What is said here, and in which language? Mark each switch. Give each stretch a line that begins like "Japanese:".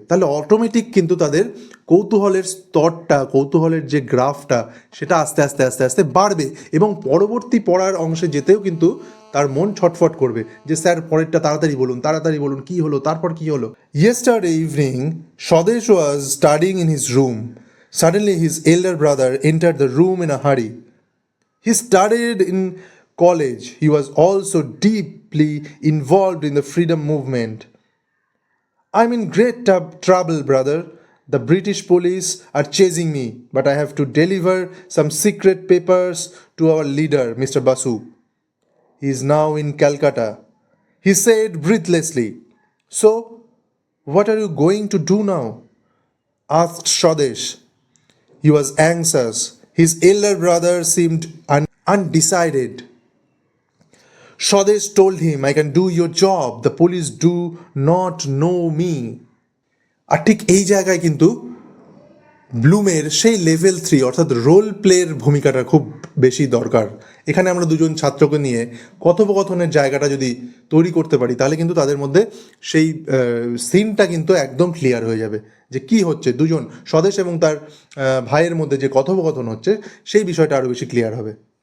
Bangla: তাহলে অটোমেটিক কিন্তু তাদের কৌতূহলের স্তরটা, কৌতূহলের যে গ্রাফটা, সেটা আস্তে আস্তে আস্তে আস্তে বাড়বে এবং পরবর্তী পড়ার অংশে যেতেও কিন্তু তার মন ছটফট করবে যে স্যার পরেরটা তাড়াতাড়ি বলুন কী হলো, তারপর কী হলো।
English: Yesterday evening Swadesh was studying in his room. Suddenly his elder brother entered the room in a hurry. He studied in college. He was also deeply involved in the freedom movement. I'm in great trouble, brother. The British police are chasing me, but I have to deliver some secret papers to our leader, Mr. Basu. He is now in Calcutta. He said breathlessly. So, what are you going to do now? Asked Swadesh. He was anxious. His elder brother seemed undecided. Swadesh told him, I can do your job. The police do not know me.
Bangla: আর ঠিক এই জায়গায় কিন্তু ব্লুমের সেই level 3 অর্থাৎ role প্লের ভূমিকাটা খুব বেশি দরকার। এখানে আমরা দুজন ছাত্রকে নিয়ে কথোপকথনের জায়গাটা যদি তৈরি করতে পারি, তাহলে কিন্তু তাদের মধ্যে সেই সিনটা কিন্তু একদম ক্লিয়ার হয়ে যাবে যে কি হচ্ছে, দুজন স্বদেশ এবং তার ভাইয়ের মধ্যে যে কথোপকথন হচ্ছে সেই বিষয়টা আরও বেশি ক্লিয়ার হবে।